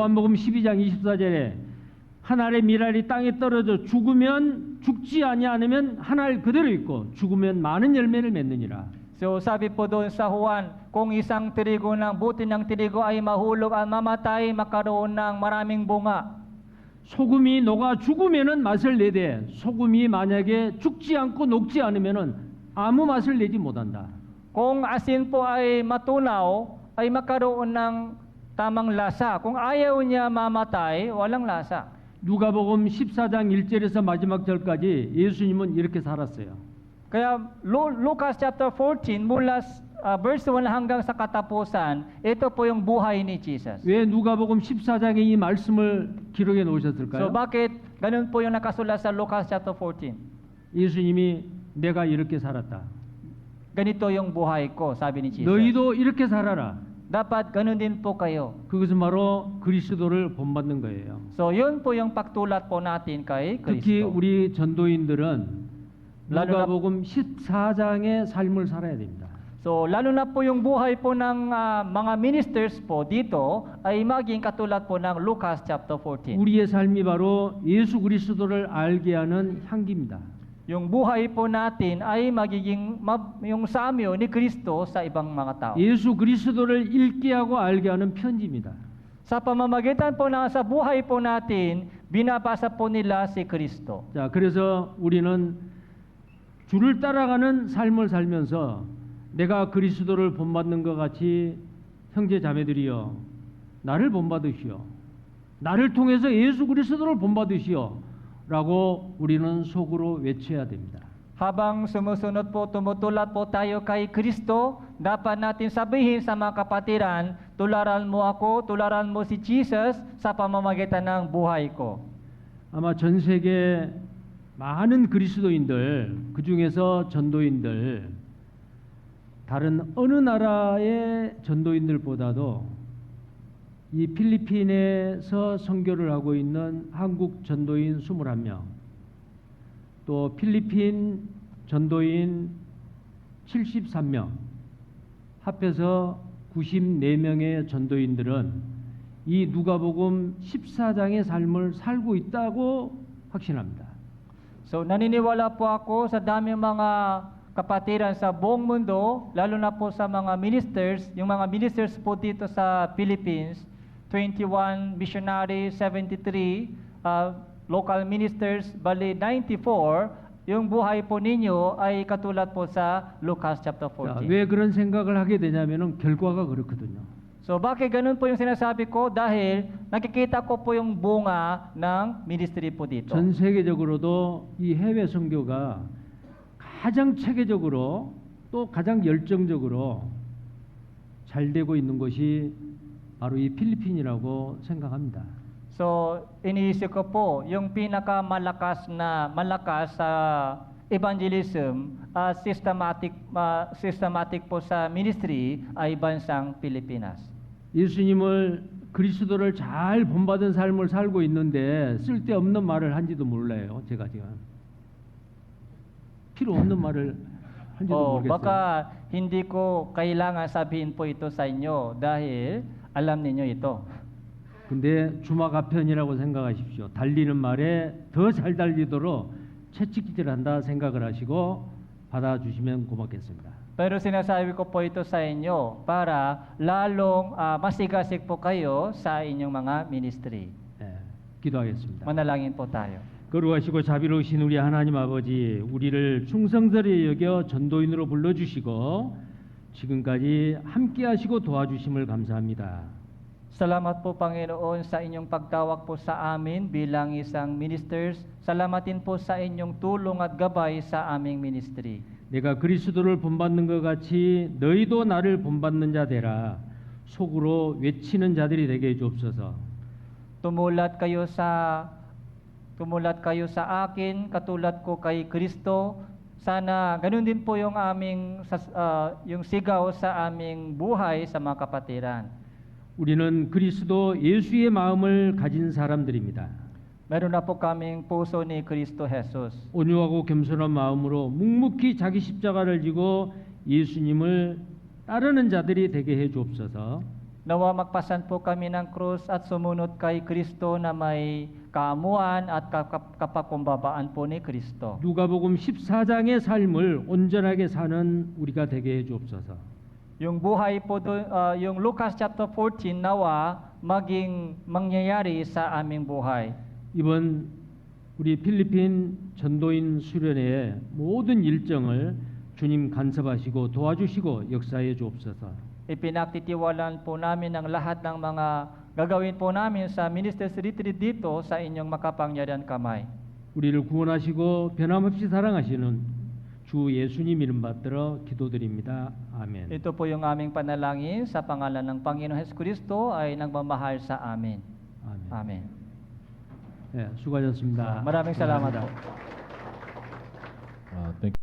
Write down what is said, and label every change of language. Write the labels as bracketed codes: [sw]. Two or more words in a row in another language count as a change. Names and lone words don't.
[ko] 요한복음 12장 24절에 한 알의 밀알이 땅에 떨어져 죽으면 죽지 아니하면 한 알 그대로 있고 죽으면 많은 열매를 맺느니라. [tl] So sabi po doon sa Juan, kung isang trigo butil ng trigo ay mahulog at mamatay, makaroon ng maraming bunga. [ko] 소금이 녹아 죽으면은 맛을 내되 소금이 만약에 죽지 않고 녹지 않으면은 아무 맛을 내지 못한다. [tl] Kung asin po ay matunaw, ay makaroon ng tamang lasa. Kung ayaw niya mamatay, walang lasa. [ko] 누가복음 14장 1절에서 마지막 절까지 예수님은 이렇게 살았어요. [tl] Kaya Lucas chapter 14 mula verse 1 hanggang sa katapusan, ito po yung buhay ni Jesus. [ko] 왜 누가복음 14장에 이 말씀을 기록해 [tl] So [ko] 놓으셨을까요? [tl] bakit ganun po yung nakasulat sa Lucas chapter 14? [ko] 예수님이 내가 이렇게 살았다. [tl] Ganito yung buhay ko, sabi ni Jesus. [ko] 너희도 이렇게 살아라. [tl] dapat ganun din po kayo. [ko] 그것은 바로 그리스도를 본받는 거예요. [tl] So, yun po yung pagtulat po natin kay [ko] 특히 [tl] Kristo. [ko] 우리 전도인들은 [tl] lalo na- [ko] 누가복음 14장의 삶을 살아야 됩니다. [tl] So, lalo na po yung buhay po ng mga ministers po dito ay maging katulad po ng Lucas chapter 14. [ko] 우리의 삶이 바로 예수 그리스도를 알게 하는 향기입니다. [tl] Yung buhay po natin ay magiging yung samyo ni Kristo sa ibang mga tao. [ko] 예수 그리스도를 읽게 하고 알게 하는 편지입니다. [tl] Sa pamamagitan po na sa buhay po natin, binabasa po nila si Kristo. [ko] 자, 그래서 우리는 주를 따라가는 삶을 살면서 내가 그리스도를 본받는 것 같이 형제 자매들이여 나를 본받으시오. 나를 통해서 예수 그리스도를 본받으시오. 라고 우리는 속으로 외쳐야 됩니다. [tl] Habang sumusunod po, tumutulat po tayo kay Kristo, dapat natin sabihin sa mga kapatiran, tularan mo ako, tularan mo si Jesus sa pamamagitan ng buhay ko. [ko] 아마 전 세계 많은 그리스도인들, 그 중에서 전도인들, 다른 어느 나라의 전도인들보다도 이 필리핀에서 선교를 하고 있는 한국 전도인 21명, 또 필리핀 전도인 73명, 합해서 94명의 전도인들은 이 누가복음 14장의 삶을 살고 있다고 확신합니다. [tl] So naniniwala po ako sa daming mga kapatiran sa buong mundo, lalo na po sa mga ministers, yung mga ministers po dito sa Philippines, 21 missionaries, 73 [en] local ministers, [tl] bali 94, yung buhay po ninyo ay katulad po sa Lucas chapter [ko] 자, [tl] 14. [ko] 왜 그런 생각을 하게 되냐면은 결과가 그렇거든요. [tl] So bakit ganun po yung sinasabi ko? Dahil nakikita ko po yung bunga ng ministry po dito. [ko] 전 세계적으로도 이 해외 선교가 가장 체계적으로 또 가장 열정적으로 잘 되고 있는 것이 바로 이 필리핀이라고 생각합니다. [tl] So, iniisip ko po, yung pinakamalakas sa evangelism, systematic po sa ministry ay bansang Pilipinas. [ko] 예수님을 그리스도를 잘 본받은 삶을 살고 있는데 쓸데없는 말을 한지도 몰라요. 제가 지금 필요 없는 말을 한지도 모르겠어요. [tl] Baka hindi ko kailangan sabihin po ito sa inyo dahil alam ninyo ito. [ko] 근데 주마가편이라고 생각하십시오. 달리는 말에 더 잘 달리도록 채찍질한다 생각을 하시고 받아주시면 고맙겠습니다. [tl] Pero sinasabi ko po ito sa inyo para lalong masigasig po kayo sa inyong mga ministry. [ko] 네, 기도하겠습니다. [tl] Manalangin po tayo. [ko] 거룩하시고 자비로우신 우리 하나님 아버지, 우리를 충성스레 여겨 전도인으로 불러주시고 지금까지 함께하시고 도와주심을 감사합니다. [tl] Salamat po Panginoon sa inyong pagtawag po sa amin bilang isang ministers. Salamatin po sa inyong tulong at gabay sa aming ministry. [ko] 내가 그리스도를 본받는 것 같이 너희도 나를 본받는 자 되라. 속으로 외치는 자들이 되게 해주옵소서. [tl] Tumulat kayo sa akin, katulad ko kay Kristo. Sana ganun din po yung yung sigaw sa aming buhay sa mga kapatiran. [ko] 우리는 그리스도 예수의 마음을 가진 사람들입니다. [tl] Meron na po kaming puso ni Kristo Jesus. [ko] 온유하고 겸손한 마음으로 묵묵히 자기 십자가를 지고 예수님을 따르는 자들이 되게 해 주옵소서. [tl] Nawa magpasan po kami ng krus at sumunod kay Kristo na may kaamuan at kapakumbabaan po ni Kristo. [ko] 누가복음 14장의 삶을 온전하게 사는 우리가 되게 해 주옵소서. [tl] Yung buhay po doon, yung Lucas chapter 14 nawa maging mangyayari sa aming buhay. [ko] 이번 우리 필리핀 전도인 수련회의 모든 일정을 주님 간섭하시고 도와주시고 역사해 주옵소서. [tl] Ipinagtitiwalaan po namin ang lahat ng mga gagawin po namin sa [en] ministers retreat [tl] dito sa inyong makapangyarihan kamay. [ko] 우리를 구원하시고 변함없이 사랑하시는 주 예수님 이름 받들어 기도드립니다. 아멘. [tl] Ito po yung aming panalangin sa pangalan ng Panginoon Jesucristo ay nagmamahal sa amin. [ko] 아멘. [tl] Amen. [ko] 네, 수고하셨습니다. [tl] Maraming salamat po. [en] Thank you.